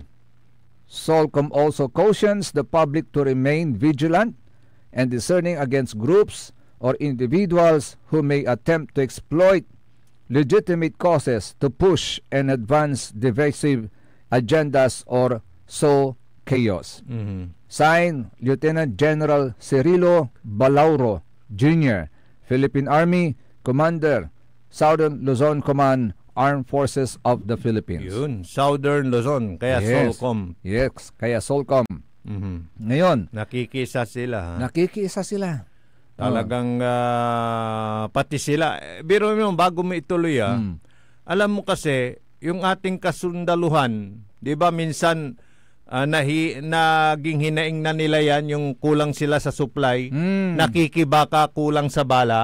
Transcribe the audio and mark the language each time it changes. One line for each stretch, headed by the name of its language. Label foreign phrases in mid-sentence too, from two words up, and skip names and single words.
English: SOLCOM also cautions the public to remain vigilant and discerning against groups or individuals who may attempt to exploit legitimate causes to push and advance divisive agendas or sow chaos. Signed, Lieutenant General Cirilo Balauro, Jr., Philippine Army, Commander, Southern Luzon Command, Armed Forces of the Philippines.
Filipino: Yun, Southern Luzon, kaya Yes. SOLCOM. Yes, kaya SOLCOM. Ngayon, nakikisa sila. nakikisa sila. Talagang pati sila. Biro mo, bago mo ituloy alam mo kasi, yung ating kasundaluhan, di ba minsan naging hinaing na nila yan, yung kulang sila sa supply, nakikibaka kulang sa bala.